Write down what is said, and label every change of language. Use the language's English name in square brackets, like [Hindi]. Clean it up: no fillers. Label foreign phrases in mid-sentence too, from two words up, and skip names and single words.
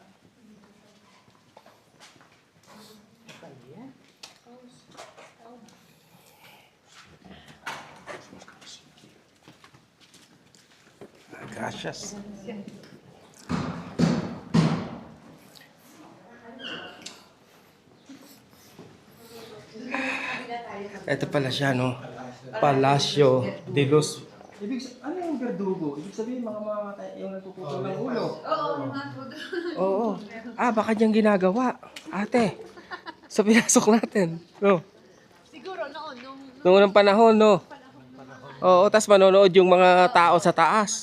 [Filipino] Gracias. Ito pala siya, no? Palacio de los... Ano yung verdugo? Ibig sabihin, mga yung nagpuputol ng ulo. Oo. Baka diyang ginagawa. Ate, sa pinasok natin. No? Siguro noon, Noong unang panahon, no? Oo, tas manonood yung mga tao sa taas.